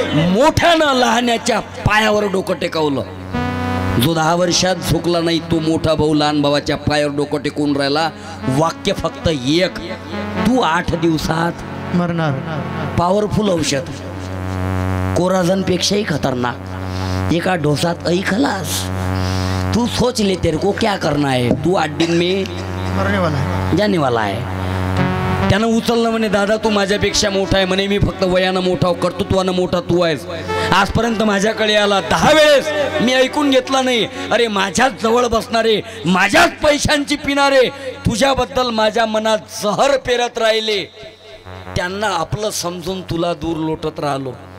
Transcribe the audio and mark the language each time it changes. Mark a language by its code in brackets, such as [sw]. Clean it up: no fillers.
[mr] मोठ्यानं लहान्याच्या पायावर डोकं टेकवलं. जो 10 वर्षात झुकला नाही तो मोठा भाऊ लहान भावाच्या पायावर डोकं टेकून राहिला. वाक्य फक्त एक, तू 8 दिवसात मरणार. पॉवरफुल औषध, कोराझन पेक्षाही खतरनाक. एका डोसात खलास. [hi] तू सोच ले तेरे को क्या करना है, तू 8 दिन में मरने वाला है. [mr] जाने वाला आहे. त्यानं उचललं म्हणे दादा तू माझ्यापेक्षा मोठा आहे म्हणे, मी फक्त वयानं मोठा कर्तृत्वानं मोठा तू आहेस. आजपर्यंत माझ्याकडे आला 10 वेळेस मी ऐकून घेतला नाही. अरे माझ्याच जवळ बसणारे, माझ्याच पैशांची पिणारे तुझ्याबद्दल माझ्या मनात जहर पेरत राहिले, त्यांना आपलं समजून तुला दूर लोटत राहिलो.